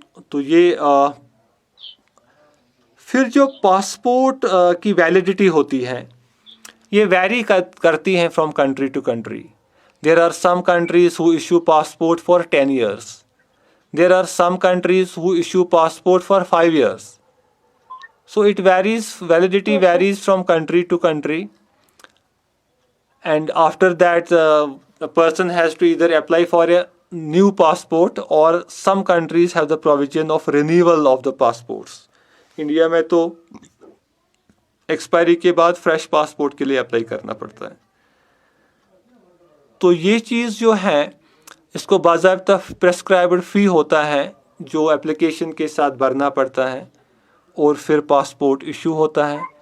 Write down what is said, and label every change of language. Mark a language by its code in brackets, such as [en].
[ur] تو یہ پھر جو پاسپورٹ کی ویلیڈیٹی ہوتی ہے یہ ویری کرتی ہیں [en] From country to country. There are some countries who issue passport for 10 years. There are some countries who issue passport for 5 years. So it varies, validity varies from country to country. And after that, a person has to either apply for a new passport, or some countries have the provision of renewal of the passports. [ur] India میں تو expiry کے بعد fresh passport کے لیے apply کرنا پڑتا ہے. تو یہ چیز جو ہے اس کو باضابطہ پریسکرائبڈ فی ہوتا ہے جو اپلیکیشن کے ساتھ بھرنا پڑتا ہے، اور پھر پاسپورٹ ایشو ہوتا ہے.